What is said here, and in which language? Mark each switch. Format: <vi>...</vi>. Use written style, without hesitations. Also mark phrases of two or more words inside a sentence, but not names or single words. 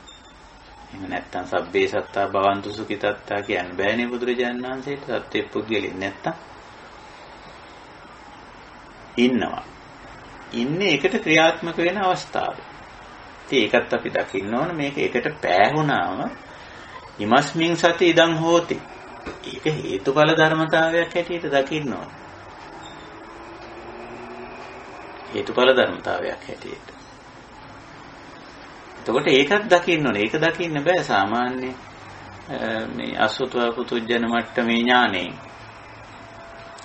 <si>එහෙම නැත්තම්</si> <pi>සබ්බේ සත්තා භවන්තු සුඛිතත්තා</pi> <si>කියන්න බෑනේ බුදුරජාණන් වහන්සේට. සත්‍ය පුද්ගලෙක් නැත්තම් ඉන්නවා. ඉන්නේ එකට ක්‍රියාත්මක වෙන අවස්ථාව. ඉතින් ඒකත් අපි දකින්න ඕන. මේක එකට පෑහුණාම</si> <pi>ඉමස්මින් සති ඉදං හෝති.</pi> <si>ඒක හේතුඵල ධර්මතාවයක් හැටියට දකින්න ඕන. හේතුඵල ධර්මතාවයක් හැටියට. එතකොට ඒකත් දකින්න ඕනේ. ඒක දකින්න බෑ සාමාන්‍ය මේ අසුතව පුතුජන මට්ටමේ ඥානෙ.</si>